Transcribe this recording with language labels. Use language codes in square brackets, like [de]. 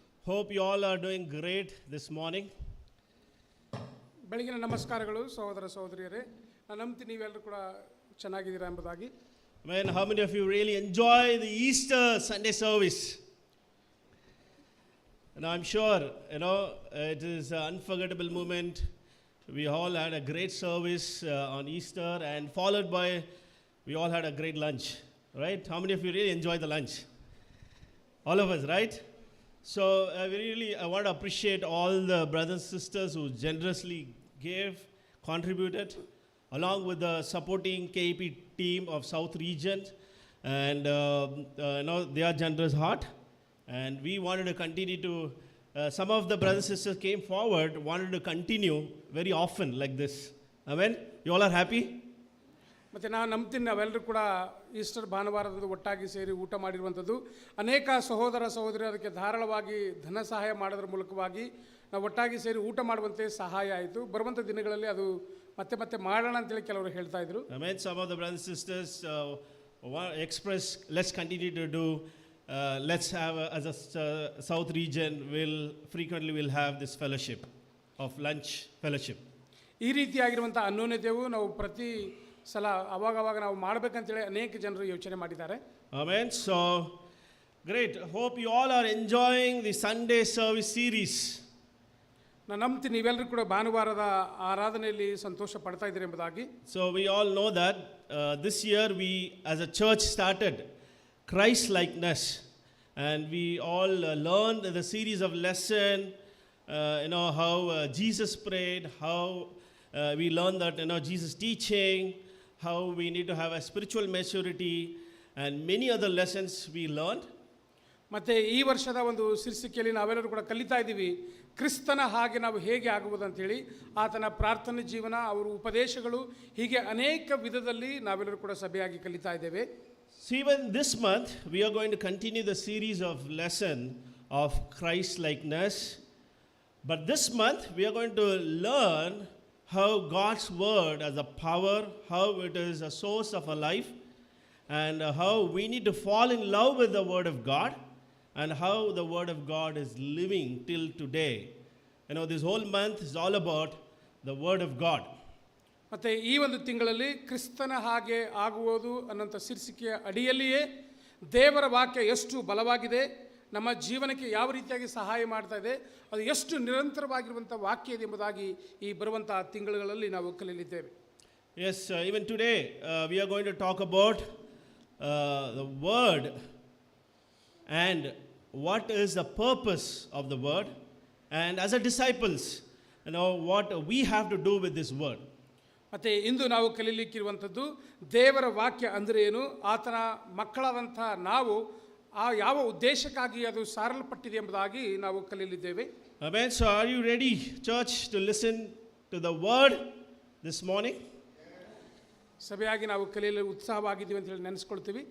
[en] Hope you all are doing great this morning. [kn] ಬೆಳಗಿನ ನಮಸ್ಕಾರಗಳು ಸಹೋದರ ಸಹೋದರಿಯರೇ. ನಾನು ನಂಬ್ತೀನಿ ನೀವೆಲ್ಲರೂ ಕೂಡ ಚೆನ್ನಾಗಿದ್ದೀರಾ ಎಂಬುದಾಗಿ. [en] Man, how many of you really enjoy the Easter Sunday service? And I'm sure, it is an unforgettable moment. We all had a great service on Easter, and followed by, we all had a great lunch, right? How many of you really enjoyed the lunch? All of us, right? So I want to appreciate all the brothers and sisters who generously gave, contributed, along with the supporting KEP team of South Region, and their generous heart. And we wanted to continue to, some of the brothers and sisters came forward, wanted to continue very often like this. Amen? You all are happy? [kn] ಮತ್ತು ನಾನು ನಂಬ್ತೀನಿ ನಾವೆಲ್ಲರೂ ಕೂಡ Easter ಭಾನುವಾರದಂದು ಒಟ್ಟಾಗಿ ಸೇರಿ ಊಟ ಮಾಡಿರುವಂಥದ್ದು. ಅನೇಕ ಸಹೋದರ ಸಹೋದರಿ ಅದಕ್ಕೆ ಧಾರಾಳವಾಗಿ ಧನ ಸಹಾಯ ಮಾಡೋದ್ರ ಮೂಲಕವಾಗಿ ನಾವು ಒಟ್ಟಾಗಿ ಸೇರಿ ಊಟ ಮಾಡುವಂತೆ ಸಹಾಯ ಆಯಿತು. ಬರುವಂಥ ದಿನಗಳಲ್ಲಿ ಅದು ಮತ್ತೆ ಮತ್ತೆ ಮಾಡೋಣ ಅಂತೇಳಿ ಕೆಲವರು ಹೇಳ್ತಾ ಇದ್ರು. [en] Amen. Some of the brothers and sisters express, let's continue to do, let's have, as a South region, we'll have this fellowship of lunch fellowship. [kn] ಈ ರೀತಿಯಾಗಿರುವಂಥ ಅನ್ಯೋನ್ಯತೆಯು ನಾವು ಪ್ರತಿ ಸಲ ಅವಾಗವಾಗ ನಾವು ಮಾಡಬೇಕಂತೇಳಿ ಅನೇಕ ಜನರು ಯೋಚನೆ ಮಾಡಿದ್ದಾರೆ. [en] Amen. So, great. Hope you all are enjoying the Sunday service series. [kn] ನಾನು ನಂಬ್ತೀನಿ ನೀವೆಲ್ಲರೂ ಕೂಡ ಭಾನುವಾರದ ಆರಾಧನೆಯಲ್ಲಿ ಸಂತೋಷ ಪಡ್ತಾ ಇದ್ದೀರಿ ಎಂಬುದಾಗಿ. [en] So, we all know that this year we as a church started Christ-likeness, and we all learned the series of lesson, how Jesus prayed, how we learned that, Jesus teaching, how we need to have a spiritual maturity, and many other lessons we learned. [kn] ಮತ್ತು ಈ ವರ್ಷದ ಒಂದು ಶೀರ್ಷಿಕೆಯಲ್ಲಿ ನಾವೆಲ್ಲರೂ ಕೂಡ ಕಲಿತಾ ಇದ್ದೀವಿ, ಕ್ರಿಸ್ತನ ಹಾಗೆ ನಾವು ಹೇಗೆ ಆಗುವುದು ಅಂತೇಳಿ. ಆತನ ಪ್ರಾರ್ಥನೆ ಜೀವನ, ಅವರ ಉಪದೇಶಗಳು, ಹೀಗೆ ಅನೇಕ ವಿಧದಲ್ಲಿ ನಾವೆಲ್ಲರೂ ಕೂಡ ಸಭೆಯಾಗಿ ಕಲಿತಾ ಇದ್ದೇವೆ. [en] So even this month we are going to continue the series of lesson of Christ-likeness, but this month we are going to learn how God's word has a power, how it is a source of our life, and how we need to fall in love with the word of God, and how the word of God is living till today. This whole month is all about the word of God. [kn] ಮತ್ತು ಈ ಒಂದು ತಿಂಗಳಲ್ಲಿ ಕ್ರಿಸ್ತನ ಹಾಗೆ ಆಗುವುದು ಅನ್ನೋಂಥ ಶೀರ್ಷಿಕೆಯ ಅಡಿಯಲ್ಲಿಯೇ ದೇವರ ವಾಕ್ಯ ಎಷ್ಟು ಬಲವಾಗಿದೆ, ನಮ್ಮ ಜೀವನಕ್ಕೆ ಯಾವ ರೀತಿಯಾಗಿ ಸಹಾಯ ಮಾಡ್ತಾ ಇದೆ, ಅದು ಎಷ್ಟು ನಿರಂತರವಾಗಿರುವಂಥ ವಾಕ್ಯ ಇದೆ ಎಂಬುದಾಗಿ ಈ ಬರುವಂಥ ತಿಂಗಳುಗಳಲ್ಲಿ ನಾವು ಕಲಿಯಲಿದ್ದೇವೆ. [en] Yes, even today we are going to talk about the word and what is the purpose of the word, and as a disciples, what we have to do with this word. [kn] ಮತ್ತು ಇಂದು ನಾವು ಕಲಿಯಲಿಕ್ಕಿರುವಂಥದ್ದು ದೇವರ ವಾಕ್ಯ ಅಂದರೆ ಏನು, ಆತನ ಮಕ್ಕಳಾದಂಥ ನಾವು ಆ ಯಾವ ಉದ್ದೇಶಕ್ಕಾಗಿ ಅದು ಸಾರಲ್ಪಟ್ಟಿದೆ ಎಂಬುದಾಗಿ ನಾವು ಕಲಿಯಲಿದ್ದೇವೆ. [en] Amen. So are you ready, church, to listen to the word this morning? [kn] ಸಭೆಯಾಗಿ ನಾವು ಕಲಿಯಲು ಉತ್ಸಾಹವಾಗಿದ್ದೀವಿ ಅಂತ ಹೇಳಿ ನೆನೆಸ್ಕೊಳ್ತೀವಿ.